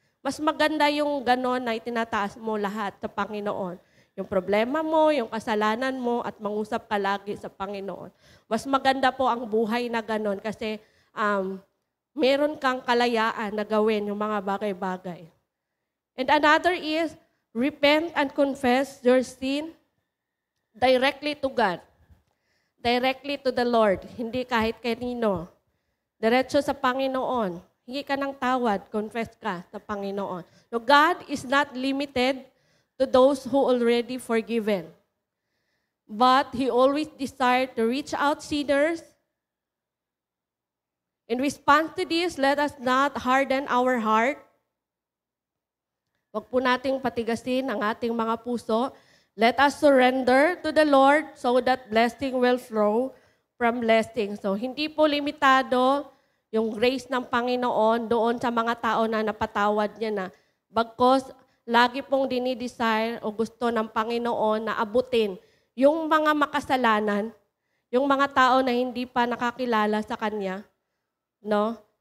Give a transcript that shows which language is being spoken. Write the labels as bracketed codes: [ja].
[tl] Mas maganda yung ganon na itinataas mo lahat sa Panginoon. Yung problema mo, yung kasalanan mo, at mangusap ka lagi sa Panginoon. Mas maganda po ang buhay na ganon kasi meron kang kalayaan na gawin yung mga bagay-bagay. [en] And another is, repent and confess your sin directly to God. Directly to the Lord. [tl] Hindi kahit kanino. Diretso sa Panginoon. Hingi ka ng tawad, confess ka sa Panginoon. [en] No, God is not limited to those who already forgiven. But He always desired to reach out sinners. In response to this, let us not harden our heart. [tl] Huwag po nating patigasin ang ating mga puso. [en] Let us surrender to the Lord so that blessing will flow from blessing. [tl] So, hindi po limitado yung grace ng Panginoon doon sa mga tao na napatawad niya na. Bagkos, lagi pong dinidesire o gusto ng Panginoon na abutin yung mga makasalanan, yung mga tao na hindi pa nakakilala sa Kanya. No?